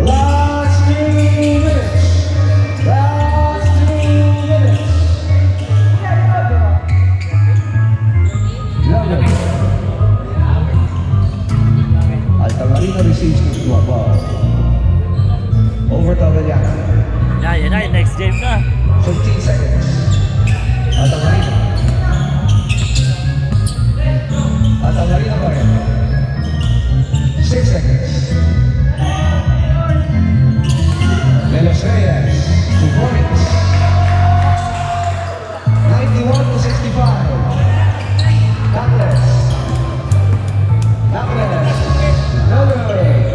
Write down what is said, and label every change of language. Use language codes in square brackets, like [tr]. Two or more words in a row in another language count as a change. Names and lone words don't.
[en] Last 2 minutes. Last 2 minutes. Logan. Altamarino receives to a ball. Over to Avellana. [tl] Yan na, next game na. [en] 15 seconds. Altamarino. Altamarino [tl] pa rin. [en] 6 seconds. De los Reyes. 2 points. 91-65. Douglas. Douglas. Miller.